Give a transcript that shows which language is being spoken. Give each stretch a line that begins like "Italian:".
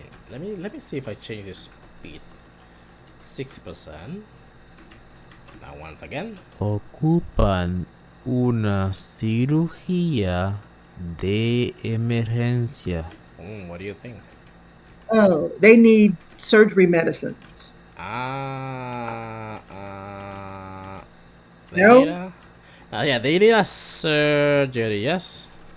English: Let me see if I change the speed. 60%. Now once again.
Spanish: Ocupan una cirugía de emergencia.
English: What do you think? Oh, they need surgery medicines. They No? need yeah, they need a surgery, yes.